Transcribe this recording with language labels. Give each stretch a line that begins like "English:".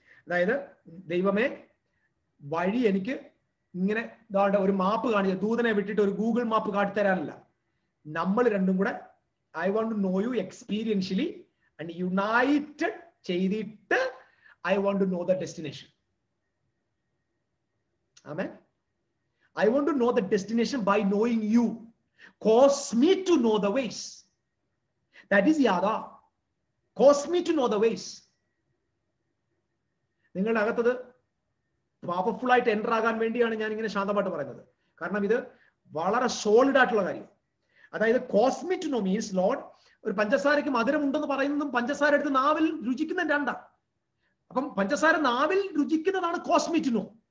Malayalam: അതായത് ദൈവമേ, വഴി എനിക്ക് ഇങ്ങനെ ഒരു മാപ്പ് കാണിച്ച, ദൂതനെ വിട്ടിട്ട് ഒരു ഗൂഗിൾ മാപ്പ് കാട്ടിത്തരാനല്ല. നമ്മൾ രണ്ടും കൂടെ
English: I want to know you experientially and united ചെയ്തിട്ട് I want to know the destination.
Malayalam: Amen.
English: I want to know the destination by knowing you. Cause me to know the ways. That is yada. Cause me to know the ways.
Malayalam: നിങ്ങളുടെ അകത്തത് powerful ആയിട്ട് enter ആകാൻ വേണ്ടിയാണ് ഞാൻ ഇങ്ങനെ ശാന്തമായിട്ട് പറയുന്നത്. കാരണം ഇത് വളരെ സോളിഡ് ആയിട്ടുള്ള കാര്യം. അതായത്
English: cause me to know means,
Malayalam: Lord, ഒരു പഞ്ചസാരയ്ക്ക് മധുരം ഉണ്ടെന്ന് പറയുന്നതും പഞ്ചസാര എടുത്ത് നാവിൽ രുചിക്കുന്ന രണ്ടാണ്. അപ്പം പഞ്ചസാര നാവിൽ രുചിക്കുന്നതാണ്
English: Cause me to know.